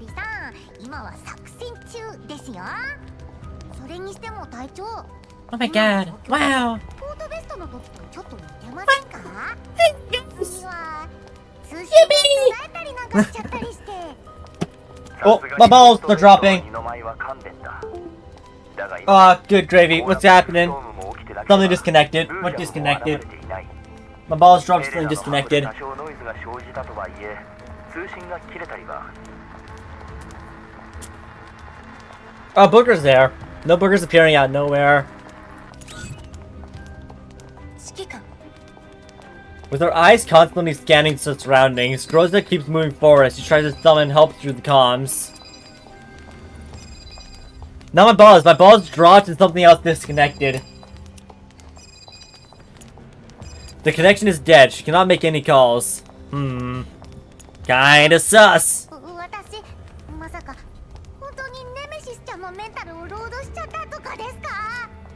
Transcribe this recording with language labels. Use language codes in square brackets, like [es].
[ja] お二人さん、今は作戦中ですよ。それにしても隊長。 [en] Oh my god! Wow! [ja] ポートベストの時とちょっと似てませんか？君は通信で捉えたりなんかしちゃったりして。 [en] Oh, my balls are dropping. Ah, good gravy. What's happening? Something disconnected. What disconnected? My balls dropped. Something disconnected. Oh, Booger's there. No Booger's appearing out of nowhere. With her eyes constantly scanning the surroundings, Rosa keeps moving forward as she tries to summon help through the comms. Now my balls dropped and something else disconnected. The connection is dead. She cannot make any calls. Kinda sus. [ja] まさか本当にネメシスちゃんのメンタルをロードしちゃったとかですか？